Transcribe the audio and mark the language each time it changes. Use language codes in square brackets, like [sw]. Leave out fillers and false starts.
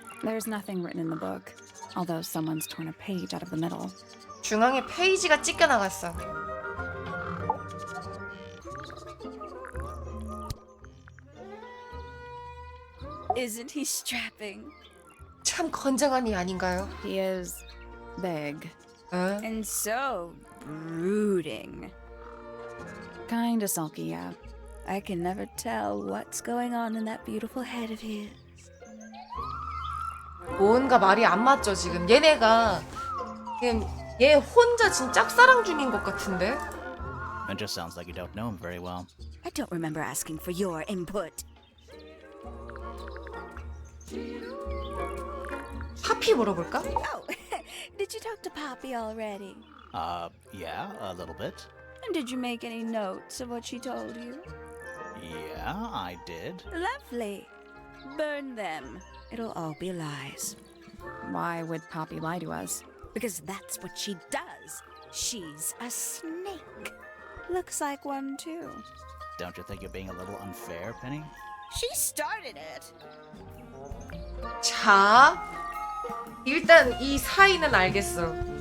[en] There's nothing written in the book, although someone's torn a page out of the middle. [ko] 중앙에 페이지가 찢겨 나갔어. [en] Isn't he strapping? [ko] 참 건장한 이 아닌가요? [en] He is big. [ko] 에? [en] And so brooding. Kinda sulky, yeah. I can never tell what's going on in that beautiful head of his. [ko] 뭔가 말이 안 맞죠 지금. 얘네가 지금 얘 혼자 지금 짝사랑 중인 것 같은데. [en] It just sounds like you don't know him very well. I don't remember asking for your input. [ko] 파피 물어볼까? [en] Oh, did you talk to Poppy already? Yeah, a little bit. And did you make any notes of what she told you? Yeah, I did. Lovely. Burn them. It'll all be lies. Why would Poppy lie to us? Because that's what she does. She's a snake. Looks like one too. Don't you think you're being a little unfair, Penny? She started it. [ko] 자, 일단 이 사이는 알겠어.